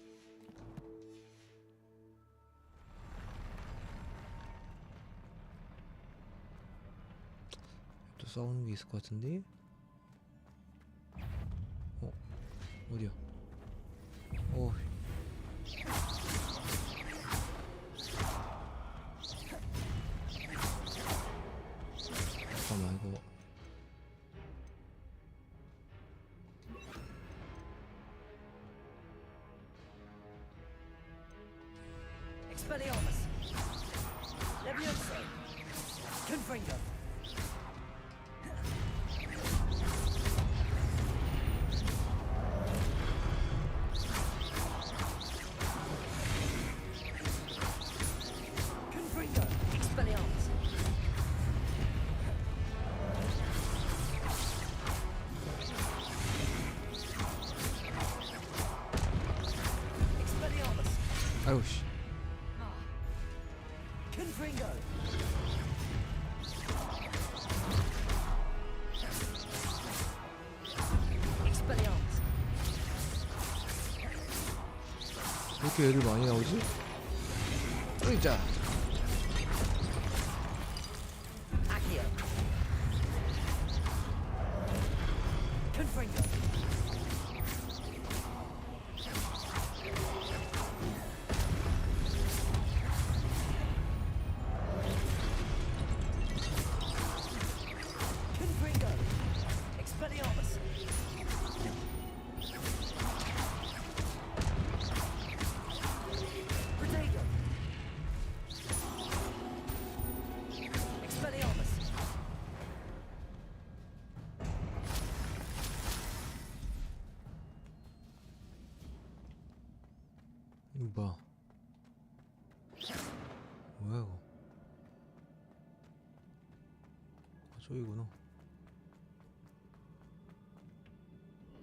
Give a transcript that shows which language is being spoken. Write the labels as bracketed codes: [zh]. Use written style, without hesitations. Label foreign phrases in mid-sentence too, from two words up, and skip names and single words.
[ko] 또 싸우는 게 있을 것 같은데? 어디야? 잠깐만 이거 [la] Expelliarmus! Levioso! Confringo! Confringo! Expelliarmus! Expelliarmus! [ko] 아유 씨. [la] Confringo! Expelliarmus! [ko] 왜 이렇게 애들 많이 나오지? 으이자. [la] Accio! Confringo! Confringo! Expelliarmus! Protego! Expelliarmus! [ko] 이거 봐. 뭐야 이거? 저기구나.